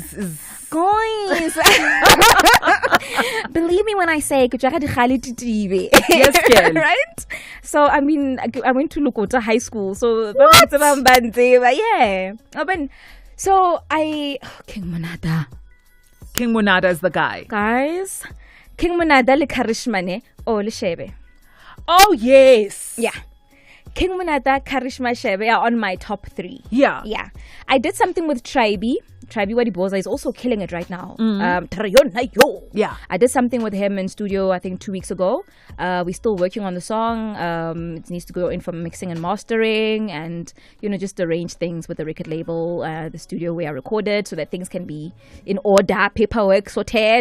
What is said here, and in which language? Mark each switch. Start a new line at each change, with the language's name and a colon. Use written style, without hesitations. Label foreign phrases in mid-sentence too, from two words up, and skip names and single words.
English: guys. Believe me when I say yes, girl. Right? So I mean I went to Lukota High School, so yeah. So King Monada. King Monada is the guy.
Northern Sotho: Guys, King Monada le Karishma ne o le Shebe.
English: Oh yes. Yeah. King Monada, Karishma, Shebe are on my top 3. Yeah. Yeah. I did something with Tribe Wadiboza is also killing it right now. Yeah. I did something with him in studio, I think 2 weeks ago. We're still working on the song. It needs to go in for mixing and mastering and, just arrange things with the record label, the studio where I recorded so that things can be in order, paperwork sorted.